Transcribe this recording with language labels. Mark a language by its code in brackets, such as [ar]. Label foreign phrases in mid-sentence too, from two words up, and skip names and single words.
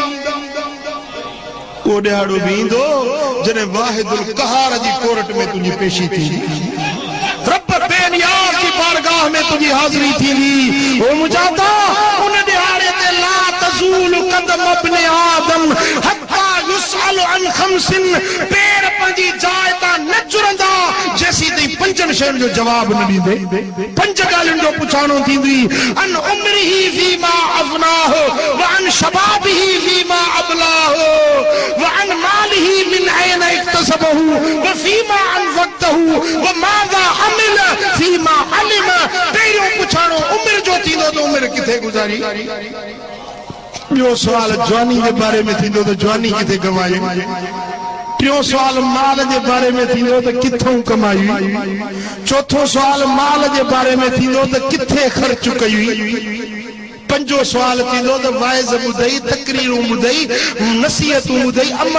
[sd] उहो ॾियारो बि ईंदो जॾहिं वाहिदुल क़हार जी कोर्ट में तुंहिंजी पेशी थींदी रब बेनियाज़ [ur] کی بارگاہ میں [sd] तुझी हाज़िरी थींदी ओ मुजादा उन ॾियारे ते [ar] لا تزول قدم ابن آدم حتى يسأل عن خمسين [sd] पैर पंहिंजी जाइ तां न जुरंदा जेसी ताईं पंजनि शयुनि जो जवाब न ॾींदे पंज ॻाल्हियुनि जो पुछाणो थींदी [ar] عن عمره فيما أفناه و عن شبابه فيما أبلاه و عن ماله من أين اكتسبه و فيما أنفقته و ماذا عمل فيما علم [sd] पहिरियों पुछाणो उम्र जो थींदो त उम्र किथे गुज़ारी ॿियो सुवाल जवानी जे बारे में थींदो त जवानी किथे कमाई टियों सुवाल माल जे बारे में थींदो त किथों कमाई चौथों सुवाल माल जे बारे में थींदो त किथे ख़र्च कई पंजो सुवाल थींदो त वाइज़ ॿुधई तकरीरूं ॿुधई नसीहतूं ॿुधई अमल